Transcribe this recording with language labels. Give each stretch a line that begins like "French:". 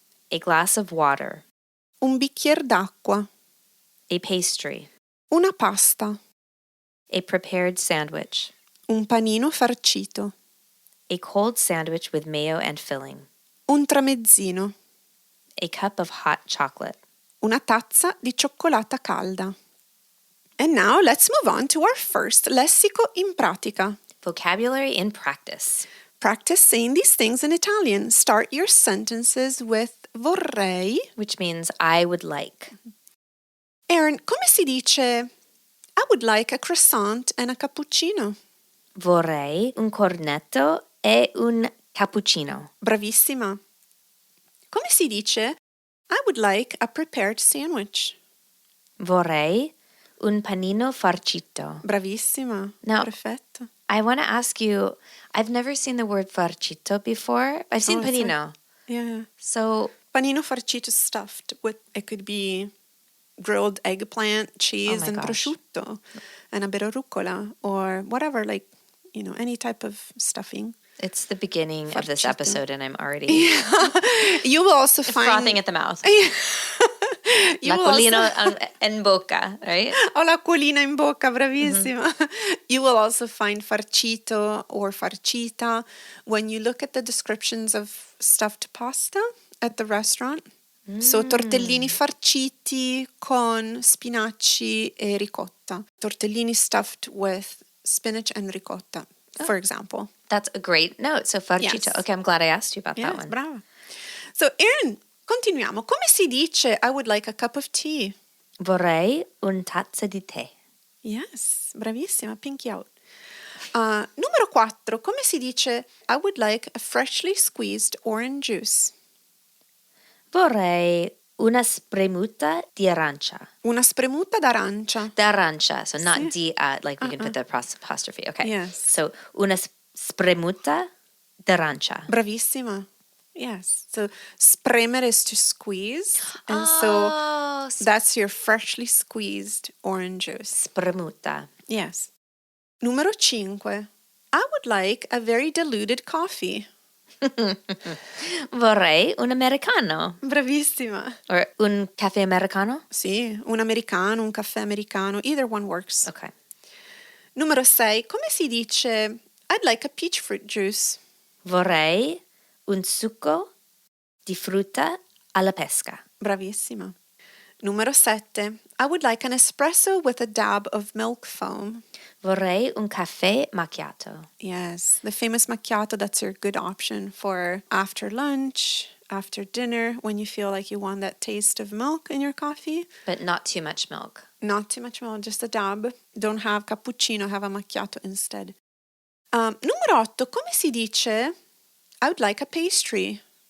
English: A glass of water.
Italian: Un bicchiere d'acqua.
English: A pastry.
Italian: Una pasta.
English: A prepared sandwich.
Italian: Un panino farcito.
English: A cold sandwich with mayo and filling.
Italian: Un tramezzino.
English: A cup of hot chocolate.
Italian: Una tazza di cioccolata calda.
English: And now let's move on to our first lessico in pratica. Vocabulary in practice. Practice saying these things in Italian. Start your sentences with vorrei. Which means I would like. Erin,
Italian: come si dice
English: I would like a croissant and a cappuccino?
Italian: Vorrei un cornetto e un cappuccino. Bravissima. Come si dice
English: I would like a prepared sandwich?
Italian: Vorrei un panino farcito. Bravissima.
English: Now,
Italian: Perfetto.
English: I want to ask you, I've never seen the word farcito before. I've seen Oh, it's
Italian: panino.
English: Yeah. So, Panino farcito stuffed with, it could be grilled eggplant, cheese, my and gosh. prosciutto, and a bit of rucola, or whatever, like, any type of stuffing. it's the beginning of this
Italian: Farcito.
English: episode, and I'm already You will also find... frothing at the mouth. You
Italian: La
English: will also-
Italian: colina en boca, right? Ho la colina in bocca, bravissima.
English: You will also find farcito or farcita when you look at the descriptions of stuffed pasta at the restaurant.
Italian: So tortellini farciti con spinaci e ricotta.
English: Tortellini stuffed with spinach and ricotta, for example. That's a great note. So farcito. Yes. Okay, I'm glad I asked you about Yes, that one.
Italian: brava. So Erin, continuiamo. Come si dice
English: I would like a cup of tea?
Italian: Vorrei un tazza di tè. Yes, bravissima, pinky out. Numero 4, come si dice I would like a freshly squeezed orange juice? Vorrei una spremuta di arancia. Una spremuta d'arancia. D'arancia,
English: so not
Italian: Sì.
English: di, like we can put the apostrophe. Okay. Yes.
Italian: So una spremuta d'arancia. Bravissima. Yes.
English: So spremere is to squeeze. And Oh, so that's your freshly squeezed orange juice.
Italian: spremuta.
English: Yes. Numero 5. I would like a very diluted coffee.
Italian: Vorrei un americano. Bravissima. Or un caffè americano? Sì, un americano, un caffè americano,
English: either one works. Okay.
Italian: Numero 6, come si dice
English: I'd like a peach fruit juice?
Italian: Vorrei un succo di frutta alla pesca. Bravissima.
English: Numero 7, I would like an espresso with a dab of milk foam.
Italian: Vorrei un caffè macchiato.
English: Yes, the famous macchiato, that's your good option for after lunch, after dinner, when you feel like you want that taste of milk in your coffee. But not too much milk. Not too much milk, just a dab. Don't have cappuccino, have a macchiato instead. Numero 8, come si dice I would like a pastry?